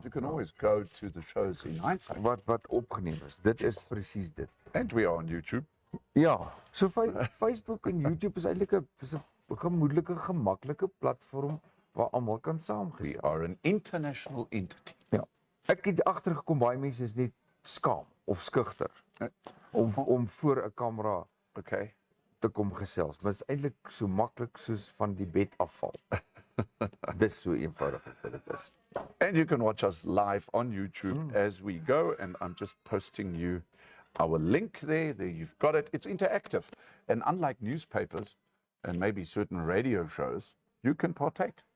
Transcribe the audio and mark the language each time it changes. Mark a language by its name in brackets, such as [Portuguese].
[English] You can always go to the shows in hindsight. [Afrikaans] Wat opgeneem is. Dit is presies dit. [English] And we are on YouTube. [Afrikaans] Ja, so Facebook en YouTube is eintlik 'n gemoedelike, gemaklike platform waar almal kan saamgesels. [English] We are an international entity. [Afrikaans] Ja. Ek het agtergekom baie mense is net skaam of skugter om voor 'n kamera te kom gesels. Maar dit is eintlik so maklik soos van die bed afval. Dis so eenvoudig as dit is. [English] And you can watch us live on YouTube as we go. And I'm just posting you our link there. There you've got it. It's interactive. And unlike newspapers and maybe certain radio shows, you can partake.